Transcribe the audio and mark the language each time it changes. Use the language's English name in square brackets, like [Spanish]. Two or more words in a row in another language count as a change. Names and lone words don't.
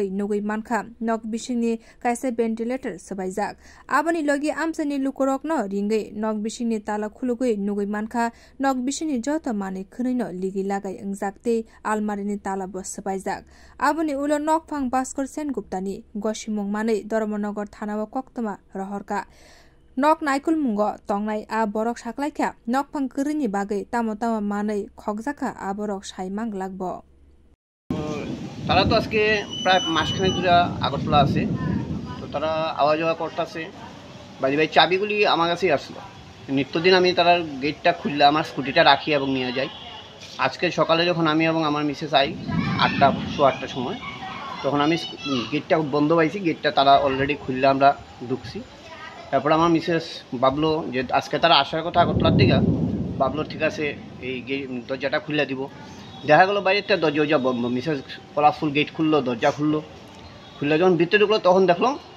[Bodo] नगै मानखा नक बिसिंनि काइसे भेन्टिलेटर सबाइजाक आबनि लगी आमसनि लुकरकनो रिंगै नक बिसिंनि ताला खुलुगै नगै मानखा नक बिसिंनि जत माने खनैनो लिगि लागाय अंजाकते आलमारिनि ताला बस सबाइजाक आबनि उलो नक फां भास्कर सेनगुप्तानि गसिमुं मानै धर्मनगर थानाव कक्तमा रहरका नक नाइकुल मुंग तंगनाय आ बरक साकलाइखा नक फां करिनि बागै तामो तामो मानै खगजाखा आ बरक साइमांग लागबो [Bangla] তারা তো আজকে প্রায় মাসখানেক ধরে আগরতলা আছে তো তারা আওয়া যাওয়া করতেছে বাড়ি বাড়ি চাবিগুলি আমার কাছেই আসলো নিত্যদিন আমি তার গেটটা খুললে আমার স্কুটিটা রাখি এবং নিয়ে যাই আজকে সকালে যখন আমি এবং আমার মিসেস আই 8টার সময় তখন আমি গেটটা বন্ধ পাইছি গেটটা তারা অলরেডি খুললে আমরা ঢুকছি তারপর আমার মিসেস ভাবলো যে আজকে তারা আসার কথা আগরতলার দিকে ভাবলো ঠিক আছে এই দরজাটা খুলে দিব দেখা গেলো বাইরেটা দরজা বন্ধ মিসেস কলাফুল গেট খুললো দরজা খুললো খুললে যখন ভিতরে ঢুকলো তখন দেখলাম